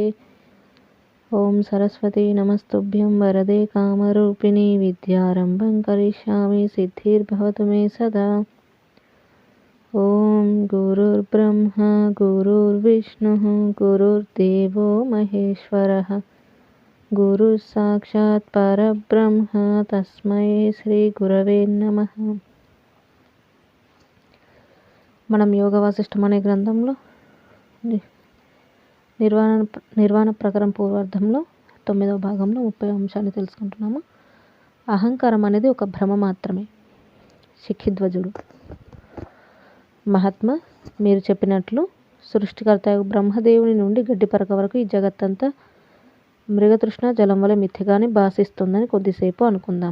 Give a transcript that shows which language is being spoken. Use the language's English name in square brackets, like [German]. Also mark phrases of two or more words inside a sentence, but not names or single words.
[Sanskrit] ॐ सरस्वती नमस्तुभ्यं वरदे कामरूपिणी विद्यारम्भं करिष्यामि सिद्धिर्भवतु मे सदा। ॐ गुरुर्ब्रह्मा गुरुर्विष्णुः गुरुर्देवो महेश्वरः गुरुः साक्षात् परब्रह्म तस्मै श्रीगुरवे नमः। [Telugu] మనం యోగ వాసిష్టం అనే గ్రంథంలో నిర్వాణ ప్రకరణ పూర్వార్థంలో 9వ భాగంలో 30వ అంశాన్ని తెలుసుకుంటున్నాము. అహంకారం అనేది ఒక భ్రమ మాత్రమే. శిఖిధ్వజుడు మహాత్మ, మీరు చెప్పినట్లు సృష్టికర్త బ్రహ్మదేవుని నుండి గడ్డిపరక వరకు ఈ జగత్తంతా మృగతృష్ణ జలం వల్ల మిథ్యగానే భాషిస్తుందని కొద్దిసేపు అనుకుందాం.